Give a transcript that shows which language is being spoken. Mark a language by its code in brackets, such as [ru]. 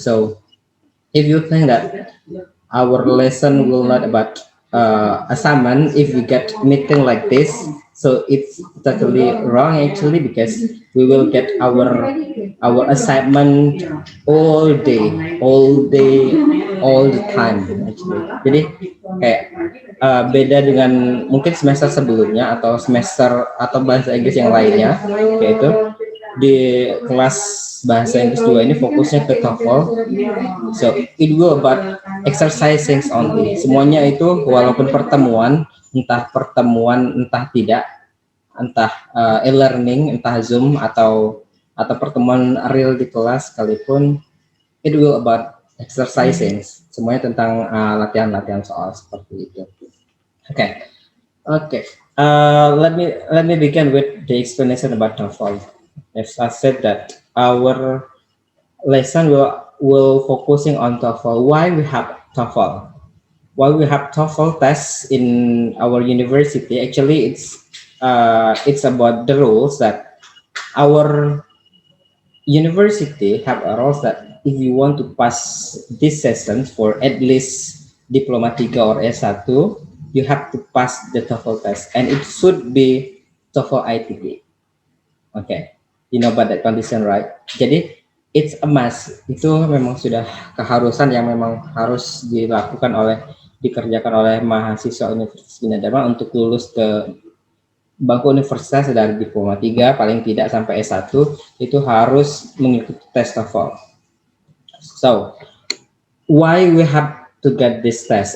[en] So if you think that our lesson will not about assignment, if we get meeting like this, so it's totally wrong actually, because we will get our assignment all day all the time actually. [id] Jadi kayak beda dengan mungkin semester sebelumnya atau semester atau bahasa Inggris yang lainnya, yaitu di kelas bahasa Inggris 2 ini fokusnya ke TOEFL. [en] So it will about exercising only. [id] Semuanya itu walaupun pertemuan entah tidak, entah e-learning, entah Zoom atau pertemuan real di kelas sekalipun, [en] it will about exercising. [id] Semuanya tentang latihan-latihan soal seperti itu. [en] Okay. Okay. Let me begin with the explanation about TOEFL. As I said that our lesson will focusing on TOEFL. Why we have TOEFL? Why we have TOEFL tests in our university? Actually, it's about the rules that our university have a rules that if you want to pass this session for at least Diploma 3 or S1, you have to pass the TOEFL test, and it should be TOEFL ITP. Okay, you know about that condition, right? [id] Jadi [en] it's a must. [id] Itu memang sudah keharusan yang memang harus dikerjakan oleh mahasiswa Universitas Bina Dharma untuk lulus ke bangku universitas dari Diploma 3 paling tidak sampai S1 itu harus mengikuti tes TOEFL. [en] So, why we have to get this test?